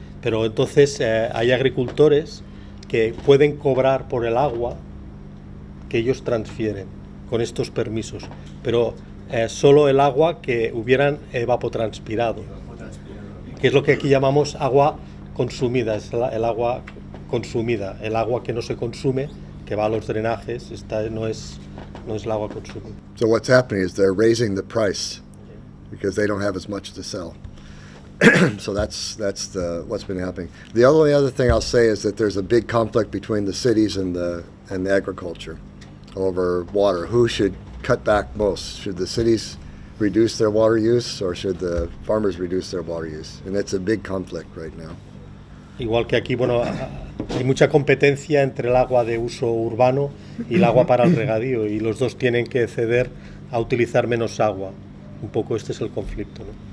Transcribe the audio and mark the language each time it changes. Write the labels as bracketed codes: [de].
[es] Pero entonces hay agricultores que pueden cobrar por el agua que ellos transfieren con estos permisos, pero solo el agua que hubieran evapotranspirado, que es lo que aquí llamamos agua consumida, es el agua consumida, el agua que no se consume, que va a los drenajes, no es el agua consumida. [en] So what's happening is they're raising the price because they don't have as much to sell. So that's what's been happening. The only other thing I'll say is that there's a big conflict between the cities and the agriculture over water. Who should cut back most? Should the cities reduce their water use or should the farmers reduce their water use? And it's a big conflict right now. [es] Igual que aquí, hay mucha competencia entre el agua de uso urbano y el agua para el regadío, y los dos tienen que ceder a utilizar menos agua. Un poco este es el conflicto, ¿no?